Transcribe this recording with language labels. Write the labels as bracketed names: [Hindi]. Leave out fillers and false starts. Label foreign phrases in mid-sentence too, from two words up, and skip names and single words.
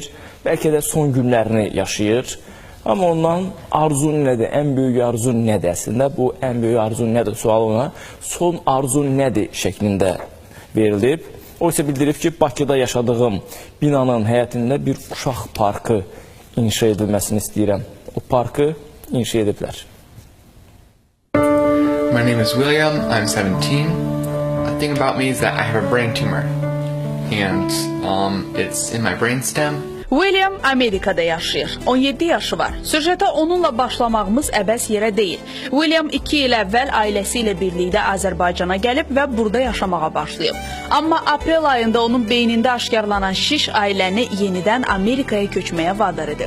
[Azerbaijani] Bəlkə də son günlərini yaşayır. Amma ondan arzu nədir, ən böyük arzu nədir əslində? Bu ən böyük arzu nədir sualı ona son arzu nədir şəklində verilib. O isə bildirib ki, Bakıda yaşadığım binanın həyətində bir uşaq parkı inşa edilməsini istəyirəm. O parkı inşa ediblər. [English] My name is William, I'm 17. The thing about me is that I have a brain tumor and it's in my brainstem. [Azerbaijani] William Amerikada yaşayır. 17 yaşı var. Süjetə onunla başlamağımız əbəs yerə deyil. William 2 il əvvəl ailəsi ilə birlikdə Azərbaycana gəlib və burada yaşamağa başlayıb. Amma aprel ayında onun beynində aşkarlanan şiş ailəni yenidən Amerikaya köçməyə vadar edib.